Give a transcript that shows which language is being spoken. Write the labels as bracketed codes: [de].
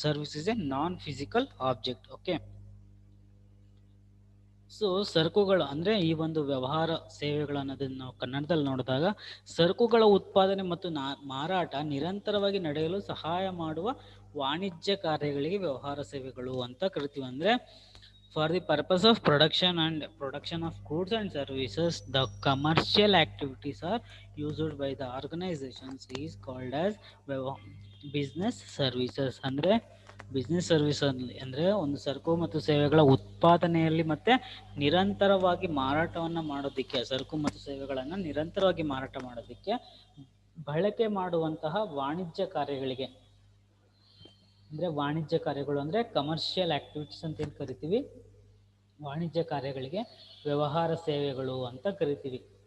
[en] Service is a non physical object. Okay. [kn] So ಸರಕುಗಳು ಅಂದರೆ ಈ ಒಂದು ವ್ಯವಹಾರ ಸೇವೆಗಳು ಅನ್ನೋದನ್ನು ನಾವು ಕನ್ನಡದಲ್ಲಿ ನೋಡಿದಾಗ, ಸರಕುಗಳ ಉತ್ಪಾದನೆ ಮತ್ತು ಮಾರಾಟ ನಿರಂತರವಾಗಿ ನಡೆಯಲು ಸಹಾಯ ಮಾಡುವ ವಾಣಿಜ್ಯ ಕಾರ್ಯಗಳಿಗೆ ವ್ಯವಹಾರ ಸೇವೆಗಳು ಅಂತ ಕರಿತೀವಿ. [en] ಅಂದರೆ for the purpose of production of goods and services, the commercial activities are used by the organizations is called as business services. [kn] ಅಂದರೆ ಬಿಸ್ನೆಸ್ ಸರ್ವಿಸ್ ಅಂದರೆ ಒಂದು ಸರಕು ಮತ್ತು ಸೇವೆಗಳ ಉತ್ಪಾದನೆಯಲ್ಲಿ ಮತ್ತು ನಿರಂತರವಾಗಿ ಮಾರಾಟವನ್ನು ಮಾಡೋದಕ್ಕೆ, ಸರಕು ಮತ್ತು ಸೇವೆಗಳನ್ನು ನಿರಂತರವಾಗಿ ಮಾರಾಟ ಮಾಡೋದಕ್ಕೆ ಬಳಕೆ ಮಾಡುವಂತಹ ವಾಣಿಜ್ಯ ಕಾರ್ಯಗಳಿಗೆ, ಅಂದರೆ ವಾಣಿಜ್ಯ ಕಾರ್ಯಗಳು ಅಂದರೆ ಕಮರ್ಷಿಯಲ್ ಆಕ್ಟಿವಿಟೀಸ್ ಅಂತ ಏನು ಕರಿತೀವಿ, ವಾಣಿಜ್ಯ ಕಾರ್ಯಗಳಿಗೆ ವ್ಯವಹಾರ ಸೇವೆಗಳು ಅಂತ ಕರಿತೀವಿ.